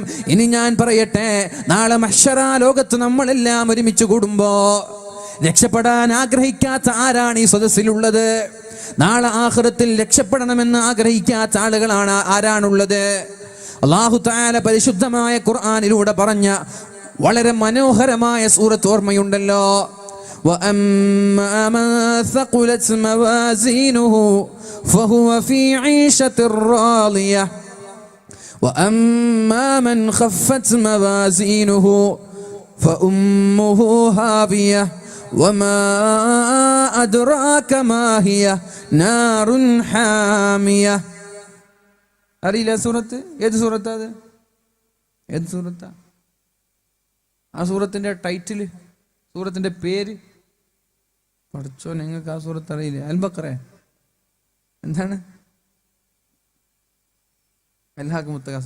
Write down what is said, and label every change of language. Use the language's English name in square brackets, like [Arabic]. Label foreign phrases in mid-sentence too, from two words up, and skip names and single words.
[Malayalam] ഇനി ഞാൻ പറയട്ടെ, നാളെ മഹ്ശറ ലോകത്ത് നമ്മളെല്ലാം ഒരുമിച്ച് കൂടുമ്പോ രക്ഷപ്പെടാൻ ആഗ്രഹിക്കാത്ത ആരാണ് ഈ സദസ്സിലുള്ളത്? നാളെ ആഖിറത്തിൽ രക്ഷപ്പെടണമെന്ന് ആഗ്രഹിക്കാത്ത ആളുകളാണ് ആരാണുള്ളത്? [Arabic] الله تعالى [Malayalam] പരിശുദ്ധമായ ഖുർആനിലൂടെ പറഞ്ഞ വളരെ മനോഹരമായ സൂറത്ത് ഓർമ്മയുണ്ടല്ലോ. [Arabic] وَأَمَّا مَنْ ثَقُلَتْ مَوَازِينُهُ فَهُوَ فِي عِيشَةٍ رَاضِيَةٍ وَأَمَّا مَنْ خَفَّتْ مَوَازِينُهُ فَأُمُّهُ هَاوِيَةٌ وَمَا أَدْرَاكَ مَا هِيَ نَارٌ حَامِيَةٌ. [Malayalam] അറിയില്ല സൂറത്ത്? ഏത് സൂറത്താ അത്? ഏത് സൂറത്താ? ആ സൂറത്തിന്റെ ടൈറ്റിൽ, സൂറത്തിന്റെ പേര് പഠിച്ചോ? നിങ്ങൾക്ക് ആ സൂറത്ത് അറിയില്ല? അൽ ബഖറ എന്താണ്? അൽഹാഖ് മുത്തകാസുറ.